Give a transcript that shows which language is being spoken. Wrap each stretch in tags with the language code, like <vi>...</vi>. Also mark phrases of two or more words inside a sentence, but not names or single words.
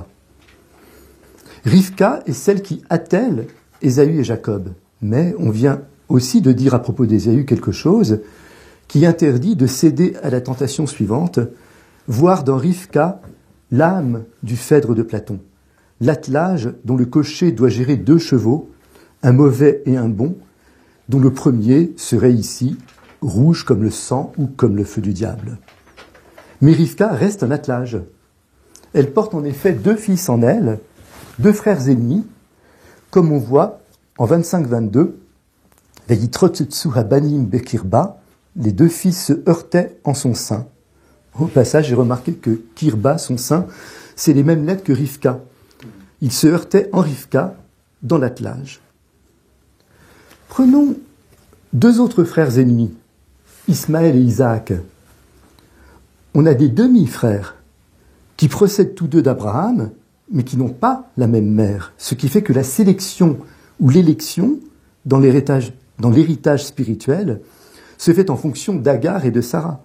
<fr>Rivka est celle qui attelle Ésaü et Jacob, mais on vient aussi de dire à propos d'Ésaü quelque chose qui interdit de céder à la tentation suivante, voir dans Rivka l'âme du Phèdre de Platon, l'attelage dont le cocher doit gérer 2 chevaux, un mauvais et un bon, dont le premier serait ici rouge comme le sang ou comme le feu du diable. Mais Rivka reste un attelage. Elle porte en effet 2 fils en elle, 2 frères ennemis, comme on voit en 25-22,</fr> <he>ויתרוצצו הבנים בקרבה,</he> <fr>les 2 fils se heurtaient en son sein. Au passage, j'ai remarqué que kirba, son sein, c'est les mêmes lettres que Rivka. Ils se heurtaient en Rivka dans l'attelage. Prenons 2 autres frères ennemis, Ismaël et Isaac, on a des demi-frères qui procèdent tous deux d'Abraham, mais qui n'ont pas la même mère, ce qui fait que la sélection ou l'élection dans l'héritage spirituel se fait en fonction d'Agar et de Sarah.</fr>